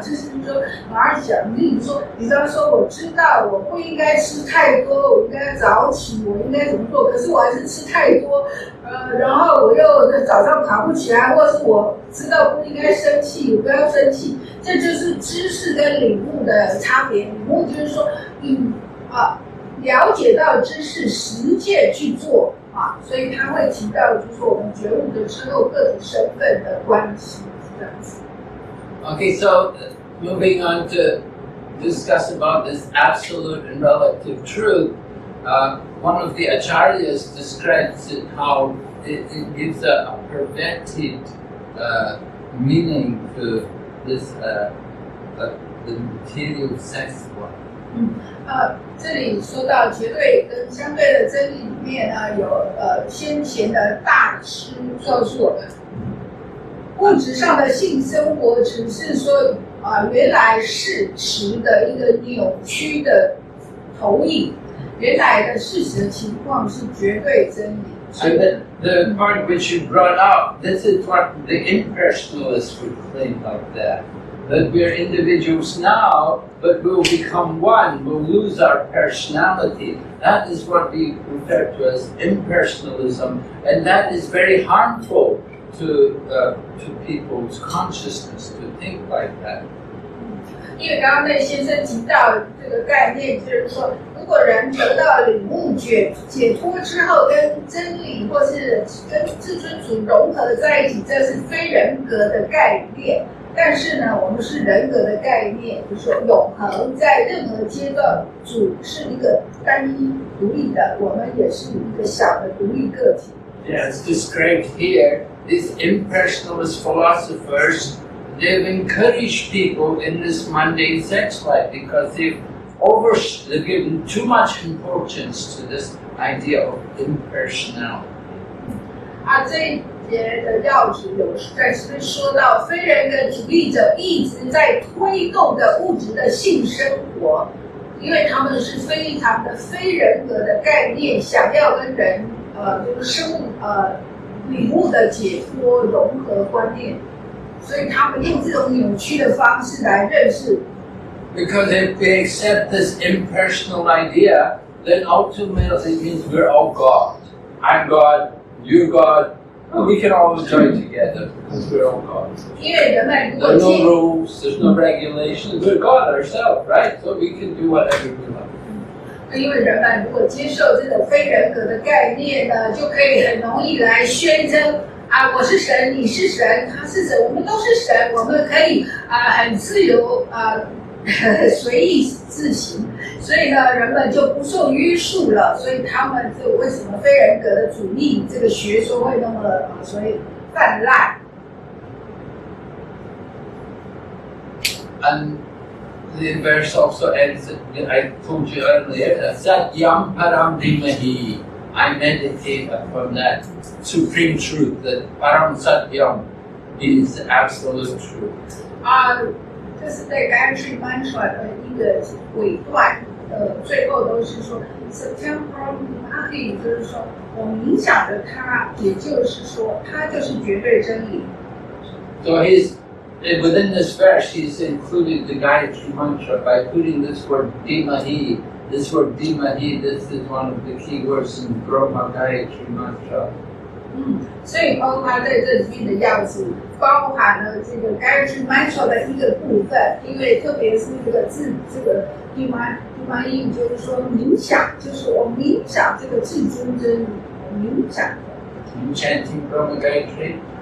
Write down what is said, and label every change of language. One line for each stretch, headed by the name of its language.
Chinese: 知识就是说，马上讲，例如说，比方说，我知道我不应该吃太多，我应该早起，我应该怎么做？可是我还是吃太多，然后我又早上爬不起来，或者是我知道不应该生气，我不要生气，这就是知识跟领悟的差别。领悟就是说，了解到知识，实践去做。所以他会提到，就是说我们觉悟的之后个体身份的关系是这样子。
English: Okay, so moving on to discuss about this absolute and relative truth, one of the acharyas describes it how it gives a perverted meaning to this the material sex one.
Chinese: 这里说到绝对跟相对的真理里面呢，有先前的大师告诉我们，物质上的性生活只是说原来事实的一个扭曲的投影，原来的事实的情况是绝对真理。
English: So the point which you brought up, this is what the impersonalists would claim like that. That we're individuals now, but we'll become one, we'll lose our personality. That is what we refer to as impersonalism, and that is very harmful to people's consciousness to think like that.
Chinese: 因为刚刚那先生提到这个概念，就是说，如果人得到领悟解脱之后，跟真理或是跟至尊主融合在一起，这是非人格的概念。但是呢，我们是人格的概念，就是说永恒，在任何阶段，主是一个单一独立的，我们也是一个小的独立个体。
English: Yeah, it's described here. These impersonalist philosophers, they've encouraged people in this mundane sex life because they've given too much importance to this idea of impersonality.
Chinese: 这一节的要旨有在这边说到，非人格主义者一直在推动的物质的性生活，因为他们是非常的非人格的概念，想要跟人就是领悟的解脱融合观念，所以他们用这种扭曲的方式来认识。
English: Because if we accept this impersonal idea, then ultimately it means we're all God. I'm God, you're God. We can all enjoy together because we're all God.
Chinese: 因为人们如果
English: There's no rules, there's no regulations. We're God ourselves, right? So we can do whatever we like.
Chinese: 因为人们如果接受这种非人格的概念呢，就可以很容易来宣称我是神，你是神，他是神，我们都是神，我们可以很自由随意自行，所以呢，人们就不受约束了。所以他们就为什么非人格的主义这个学说会那么所谓泛滥？
English: And the verse also ends, I told you earlier,
Sanskrit: Satyam Param Dhimahi.
English: I meditate upon that supreme truth, that Param Satyam is absolute truth.
Chinese: 这是在 Gayatri Mantra 的一个尾段，最后都是说
Sanskrit: Satyam Param Dhimahi，
Chinese: 就是说我冥想的它，也就是说它就是绝对真理。
English: So within this verse, he's included the Gayatri Mantra by putting this word Dhimahi. This word Dhimahi, this is one of the key words in Brahma Gayatri Mantra.
Chinese: 所以包括在这里面的要旨，包含了这个 Gayatri Mantra 的一个部分，因为特别是这个字，这个 Dhimahi 翻译就是说冥想，就是我冥想这个至尊真冥想。
English: Chanting Brahma Gayatri.